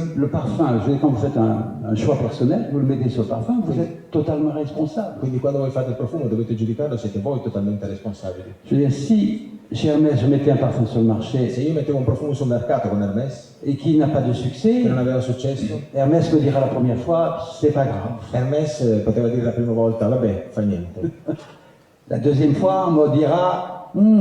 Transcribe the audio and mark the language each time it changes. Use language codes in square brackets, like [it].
[fr] le parfum, je veux dire, quand vous faites un choix personnel, vous le mettez sur le parfum, vous êtes totalement responsable. [it] Quindi quando voi fate il profumo dovete giudicarlo, siete voi totalmente responsabili. [fr] Je veux dire, si chez Hermès je mettais un parfum sur le marché, [it] se io mettevo un profumo sul mercato con Hermès [fr] et qui n'a pas de succès, [it] che non aveva successo, [fr] Hermès me dira la première fois, c'est pas grave. [it] Hermès poteva dire la prima volta, vabbè, fa niente. [fr] La deuxième fois, on me dira,